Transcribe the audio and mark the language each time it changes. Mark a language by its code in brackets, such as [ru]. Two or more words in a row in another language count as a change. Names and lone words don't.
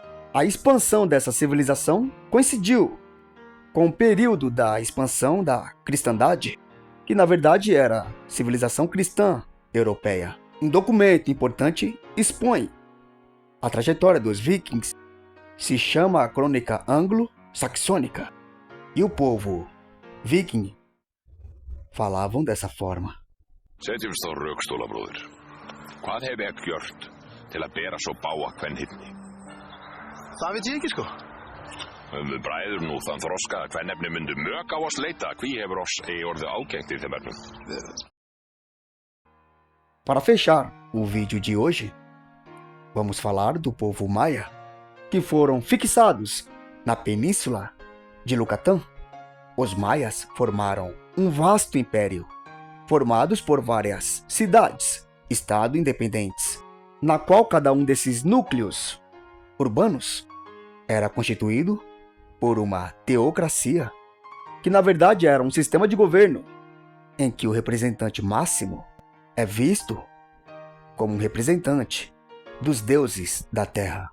[pt] A expansão dessa civilização coincidiu com o período da expansão da cristandade, que na verdade era a civilização cristã europeia. Um documento importante expõe a trajetória dos vikings, se chama a Crônica Anglo-Saxônica, e o povo viking falavam dessa forma. [is] Setjumst á rökstóla, bróðir. Hvað hef ég gjört til að bera svo bága kvenhyfni? Það veit ég ekki, sko. Við bræður nú þann þroska að kvennefni myndu mök á oss leita, hví hefur oss orðið ágengt í þeim efnum. [pt] Para fechar o vídeo de hoje, vamos falar do povo maia, que foram fixados na península de Yucatán. Os maias formaram um vasto império, formados por várias cidades, estado independentes, na qual cada um desses núcleos urbanos era constituído por uma teocracia, que na verdade era um sistema de governo, em que o representante máximo é visto como um representante dos deuses da terra.